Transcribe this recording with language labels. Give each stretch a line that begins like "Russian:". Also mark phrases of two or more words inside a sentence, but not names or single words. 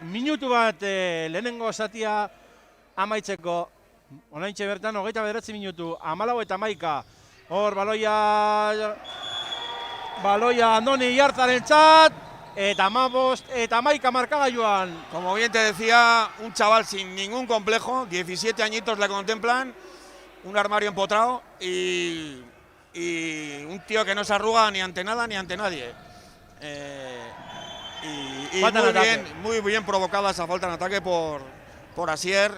Basque: Minutu bat lehenengo zatia amaitzeko, oraintxe bertan 29 minutu, 14 eta 11, hor baloia Andoni Jarzaren txat, eta 15 eta 11 markagailuan.
Spanish: Como bien te decía, un chaval sin ningún complejo, 17 añitos le contemplan, un armario empotrado y un tío que no se arruga ni ante nada ni ante nadie. Muy bien provocada esa falta en ataque por Asier.